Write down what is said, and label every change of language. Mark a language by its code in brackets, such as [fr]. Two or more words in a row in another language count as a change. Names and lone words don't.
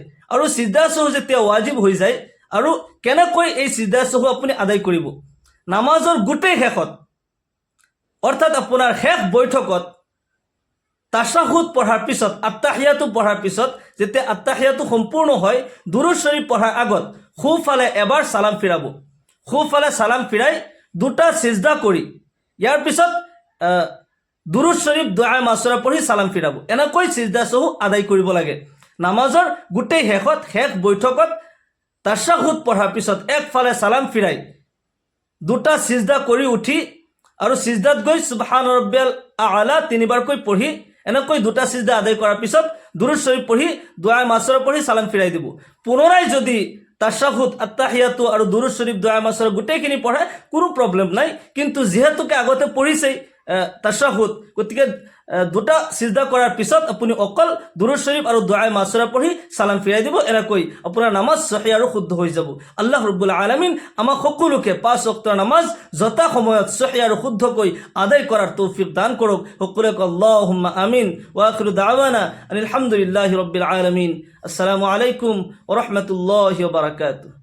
[as] আৰু সিজদা সহু যেতিয়া ৱাজিব হৈ যায়, আৰু কেনেকৈ এই সিজদা সহু আপুনি আদায় কৰিব, নামাজৰ গোটেই শেষত, অৰ্থাৎ আপোনাৰ শেষ বৈঠকত তাশাহুদ পঢ়াৰ পিছত, আত্তাহিয়াতু পঢ়াৰ পিছত, যেতিয়া আত্তাহিয়াতু সম্পূৰ্ণ হয়, দুৰুদ শৰীফ পঢ়াৰ আগত সোঁফালে এবাৰ সালাম ফিৰাব, সোঁফালে সালাম ফিৰাই দুটা সিজদা কৰি ইয়াৰ পিছত দুৰুদ শৰীফ দুআ মাছুৰা পঢ়ি সালাম ফিৰাব। এনেকৈ সিজদা সহু আদায় কৰিব লাগে। নামাজৰ গোটেই শেষত, শেষ বৈঠকত তাশাহুদ পঢ়াৰ পিছত একফালে সালাম ফিৰাই দুটা সিজদা কৰি উঠি আৰু সিজদাত গৈ [ar] سبحان ربي الأعلى [as] তিনিবাৰকৈ পঢ়ি, এনেকৈ দুটা সিজদা আদায় কৰাৰ পিছত দুৰুদ শৰীফ পঢ়ি দুআ মাছুৰা পঢ়ি সালাম ফিৰাই দিব। পুনৰাই যদি তাশাহুদ, আত্তাহিয়াতু আৰু দুৰুদ শৰীফ দুআ মাছুৰা গোটেইখিনি পঢ়ে কোনো প্ৰব্লেম নাই, কিন্তু যিহেতুকে আগতে পঢ়িছেই তাশাহুদ, গতিকে দুটা সিজদা কৰাৰ পিছত আপুনি অকল দুৰুদ শৰীফ আৰু দুআ মাছুৰা পঢ়ি সালাম ফিৰাই দিব। এনেকৈ আপোনাৰ নামাজ সহি আৰু শুদ্ধ হৈ যাব। [ar] الله رب العالمين [as] আমাক সকলোকে 5 ওয়াক্তৰ নামাজ যথা সময়ত সহি আৰু শুদ্ধকৈ আদায় কৰাৰ তৌফিক দান কৰক। সকলোকে [ar] اللهم آمين. وآخر دعوانا الحمد لله رب العالمين. السلام عليكم ورحمة الله وبركاته.